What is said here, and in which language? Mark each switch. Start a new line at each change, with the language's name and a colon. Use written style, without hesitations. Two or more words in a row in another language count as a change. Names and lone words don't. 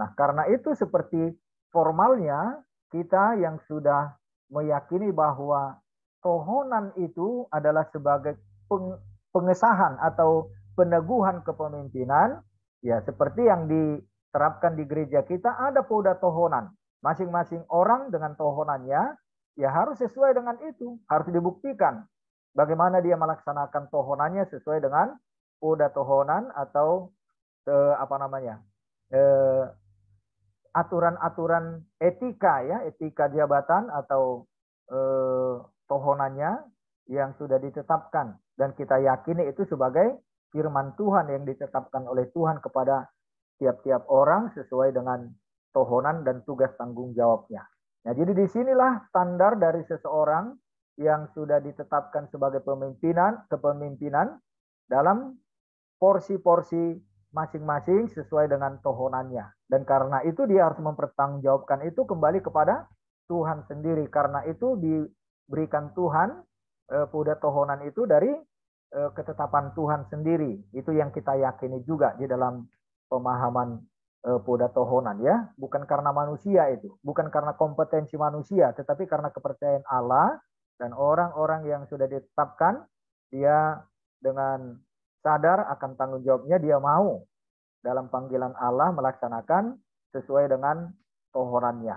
Indonesian: Nah, karena itu seperti formalnya kita yang sudah meyakini bahwa tohonan itu adalah sebagai pengesahan atau peneguhan kepemimpinan, ya seperti yang diterapkan di gereja kita ada
Batak Toba: poda tohonan.
Indonesian: Masing-masing orang dengan tohonannya ya harus sesuai dengan itu, harus dibuktikan bagaimana dia melaksanakan tohonannya sesuai dengan
Batak Toba: poda tohonan
Indonesian: atau apa namanya, aturan-aturan etika ya, etika jabatan atau tohonannya yang sudah ditetapkan, dan kita yakini itu sebagai firman Tuhan yang ditetapkan oleh Tuhan kepada tiap-tiap orang sesuai dengan tohonan dan tugas tanggung jawabnya. Nah, jadi disinilah standar dari seseorang yang sudah ditetapkan sebagai kepemimpinan dalam porsi-porsi masing-masing sesuai dengan tohonannya. Dan karena itu dia harus mempertanggungjawabkan itu kembali kepada Tuhan sendiri. Karena itu diberikan Tuhan
Batak Toba: poda tohonan
Indonesian: itu dari ketetapan Tuhan sendiri. Itu yang kita yakini juga di dalam pemahaman
Batak Toba: poda tohonan
Indonesian: ya. Bukan karena manusia itu. Bukan karena kompetensi manusia. Tetapi karena kepercayaan Allah dan orang-orang yang sudah ditetapkan. Dia dengan sadar akan tanggung jawabnya, dia mau dalam panggilan Allah melaksanakan sesuai dengan tohonannya.